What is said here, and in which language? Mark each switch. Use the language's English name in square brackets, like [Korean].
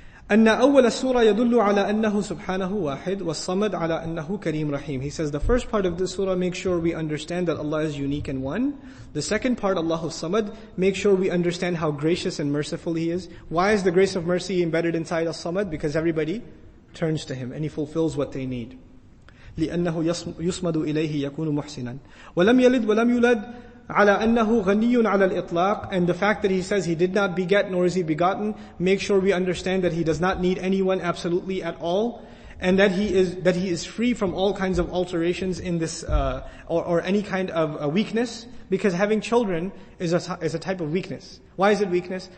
[Arabic] أن أول السورة يدل على أنه سبحانه واحد والصمد على أنه كريم رحيم. [English] He says the first part of the surah, make sure we understand that Allah is unique and one. The second part, Allahu Samad, make sure we understand how gracious and merciful He is. Why is the grace of mercy embedded inside As-Samad? Because everybody turns to Him and He fulfills what they need. [Arabic] لأنه يصمد إليه يكون محسنا ولم يلد ولم يولد على أنه غني على الإطلاق. [English] And the fact that He says He did not beget nor is He begotten, make sure we understand that He does not need anyone absolutely at all, and that He is free from all kinds of alterations in this or any kind of weakness, because having children is a type of weakness. Why is it weakness?